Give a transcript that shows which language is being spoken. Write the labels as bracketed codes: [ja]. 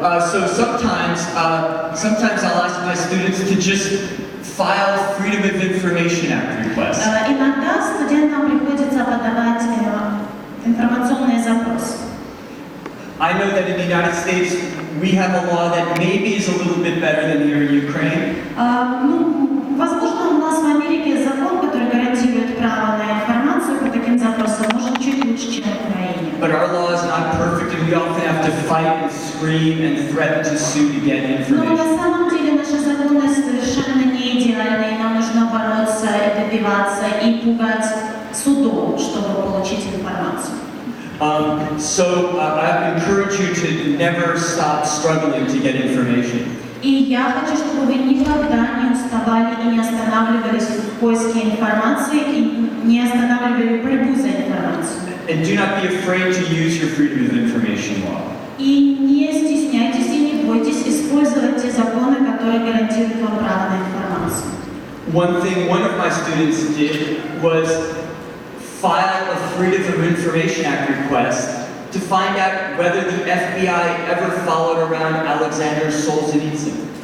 [en] So sometimes I'll ask my students to just file Freedom of Information Act requests. [ru] Иногда студентам приходится подавать информационные запросы. [en] I know that in the United States we have a law that maybe is a little bit better than here in Ukraine. [ru] Возможно, у нас в Америке закон, который гарантирует право на информацию по таким запросам, может чуть лучше, чем в Украине. [en] But our law is not perfect, and we often have to fight and scream and threaten to sue to get [ru] Но [en] information. [ru] на самом деле наши законы совершенно не идеальны, и нам нужно бороться и добиваться, и пугать судом, чтобы получить информацию. [en] So I encourage you to never stop struggling to get information. [ru] И я хочу, чтобы вы никогда не уставали и не останавливались в поиске информации, и не останавливали борьбу за информацию. [en] And do not be afraid to use your Freedom of Information law. [ru] И не стесняйтесь и не бойтесь использовать те законы, которые гарантируют вам право на информацию. [en] One thing one of my students did was file a Freedom of Information Act request to find out whether the FBI ever followed around Alexander Solzhenitsyn.